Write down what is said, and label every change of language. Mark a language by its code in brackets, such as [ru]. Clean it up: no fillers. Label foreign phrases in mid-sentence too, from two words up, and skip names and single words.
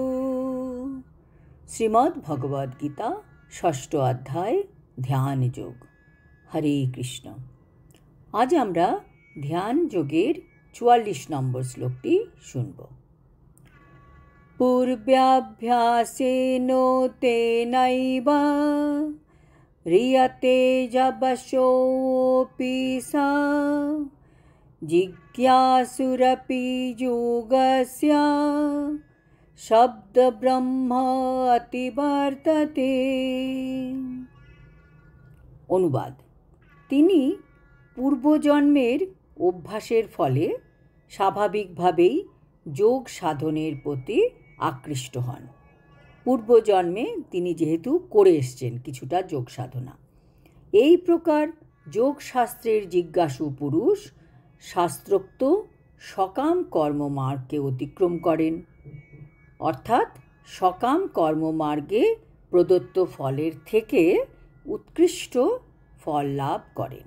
[bn] শ্রীমদ্ ভগবদ্গীতা ষষ্ঠ অধ্যায় ধ্যান যোগ। হরে কৃষ্ণ। আজ আমরা ধ্যান যোগের ৪৪ নম্বর শ্লোকটি শুনব। [sa] পূর্বাভ্যাসেন তেনৈব ह्रियते जपशोऽपि सा जिज्ञासुरपि योगस्य शब्दब्रह्म अतिवर्तते। [bn] অনুবাদ: তিনি পূর্বজন্মের অভ্যাসের ফলে স্বাভাবিকভাবেই যোগ সাধনের প্রতি আকৃষ্ট হন। পূর্বজন্মে তিনি যেহেতু করে এসছেন কিছুটা যোগ সাধনা, এই প্রকার যোগশাস্ত্রের জিজ্ঞাসু পুরুষ শাস্ত্রোক্ত সকাম কর্মমার্গকে অতিক্রম করেন, অর্থাৎ সকাম কর্মমার্গে প্রদত্ত ফলের থেকে উৎকৃষ্ট ফল লাভ করেন।